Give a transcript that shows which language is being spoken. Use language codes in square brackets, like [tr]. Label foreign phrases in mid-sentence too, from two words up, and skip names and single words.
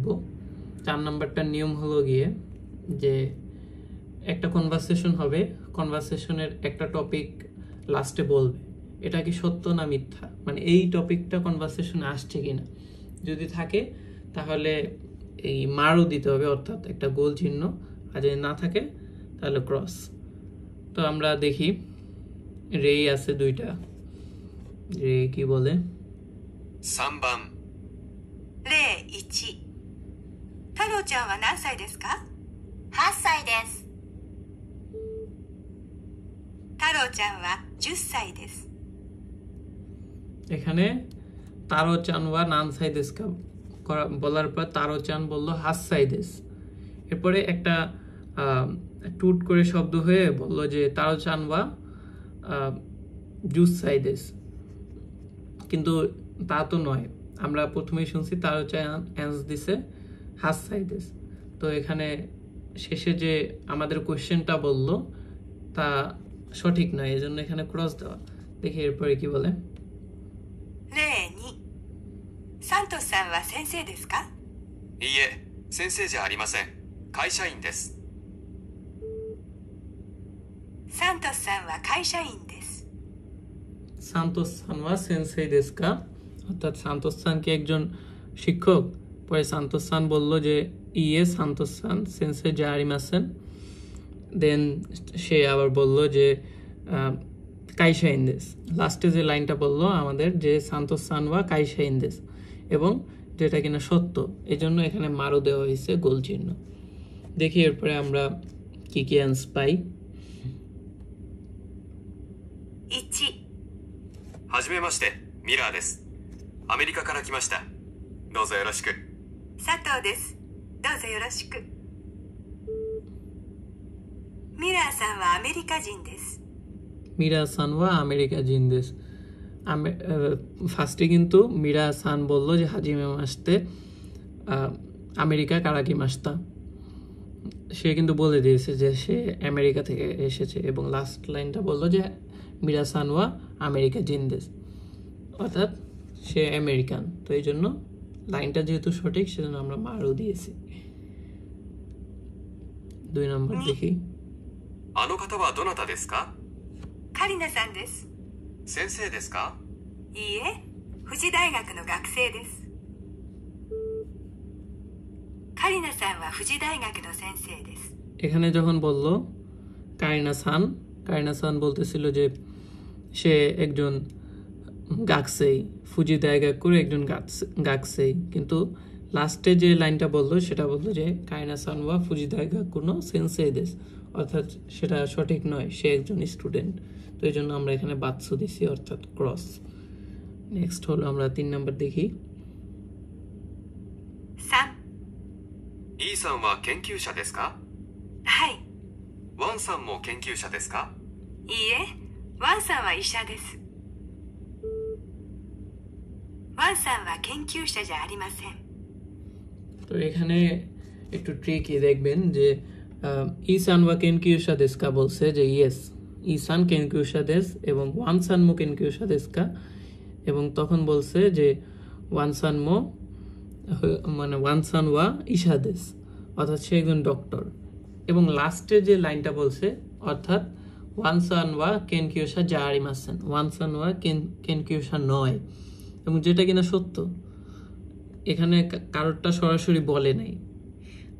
[bn] 4 নাম্বারটার নিয়ম হলো গিয়ে যে একটা কনভারসেশন হবে, কনভারসেশনের একটা টপিক লাস্টে বলবে এটা কি সত্য না মিথ্যা, মানে এই টপিকটা কনভারসেশনে আসছে কিনা, যদি থাকে তাহলে এই মারও দিতে হবে, অর্থাৎ একটা গোল চিহ্ন, আর যদি না থাকে তাহলে ক্রস। তো আমরা দেখি রে আছে দুইটা, রে কি বলে? [ja] 3番、例1、太郎ちゃんは何歳ですか8歳です。太郎ちゃんは10歳です。 [bn] এখানে [ja] 太郎ちゃんは何歳です [bn] বলার পর তারো চান বললো [ja] 8歳です, [bn] এরপরে একটা টুট করে শব্দ হয়ে বললো যে [ja] 太郎ちゃんは10歳です, [bn] কিন্তু তা তো নয়, আমরা প্রথমেই শুনছি তারো চান অ্যান্স দিছে [ja] 8歳です. [bn] তো এখানে শেষে যে আমাদের কোয়েশ্চেনটা বললো তা সঠিক নয়, এই জন্য এখানে ক্রস দেওয়া। দেখি এরপরে কি বলে। [ja] 例2、サントスさんは先生ですかいいえ、先生じゃありません。会社員です。サントスさんは会社員です。サントスさんは先生ですか, [bn] অর্থাৎ সান্তোস সান কি একজন শিক্ষক? পরে সান্তোস সান বলল যে [ja] いいえ サントスさん 先生じゃありません, [bn] দেন সে আবার বলল যে [ja] 会社員です, [bn] লাস্টে যে লাইনটা বললো আমাদের যে [ja] サントスさんは会社員です, [bn] এবং যেটা কিনা সত্য, এই জন্য এখানে মারো দেওয়া হয়েছে গোল চিহ্ন। দেখি এরপরে আমরা কি কি অ্যান্স পাই। [ja] 1、はじめまして、ミラーです。アメリカから来ました。どうぞよろしく。佐藤です。どうぞよろしく。ミラーさんはアメリカ人です。ミラーさんはアメリカ人です, [bn] ফার্স্টে কিন্তু মিরা সান বললো যে [ja] はじめまして アメリカから来ました, [bn] সে কিন্তু বলে দিয়েছে যে সে আমেরিকা থেকে এসেছে, এবং লাস্ট লাইনটা বললো যে [ja] ミラーさんはアメリカ人です, [bn] অর্থাৎ সে আমেরিকান। তো এই জন্য লাইনটা যেহেতু সঠিক সেজন্য আমরা মারও দিয়েছি। 2 নম্বর দেখি। [ja] あの方はどなたですか？カリナさんです。先生ですか？いいえ、富士大学の学生です。カリナさんは富士大学の先生です。 [bn] এখানে যখন বললো কারিনা সান, কারিনা সান বলতেছিল যে সে একজন গাকসেই, ফুজি দায়গাকুর একজন গাকসেই, কিন্তু লাস্টে যে লাইনটা বললো সেটা বললো যে [ja] カリナさんは富士大学の先生です, [bn] অর্থাৎ সেটা সঠিক নয়, সে একজন স্টুডেন্ট। তো এই জন্য আমরা এখানে বাৎসু দিছি, অর্থাৎ ক্রস। নেক্সট হলো আমরা 3 নাম্বার দেখি। 3、 [ja] イーさんは研究者ですか？はい。ワンさんも研究者ですか？いいえ、ワンさんは医者です。ワンさんは研究者じゃありません。 [bn] তো এখানে একটু ট্রিকি দেখবেন যে [ja] イーさんは研究者ですか [bn] বলছে যে ইয়েস [ja] イーさん 研究者です, [bn] এবং [ja] ワンさんも研究者ですか, [bn] এবং তখন বলছে যে [ja] ワンさんも [bn] মানে [ja] ワンさんは医者です, [bn] অর্থাৎ সে একজন ডক্টর, এবং লাস্টে যে লাইনটা বলছে অর্থাৎ [ja] ワンさんは研究者じゃありません, ワンさんは研究者 [bn] নয়, এবং যেটা কিনা সত্য, এখানে কারোরটা সরাসরি বলে নাই।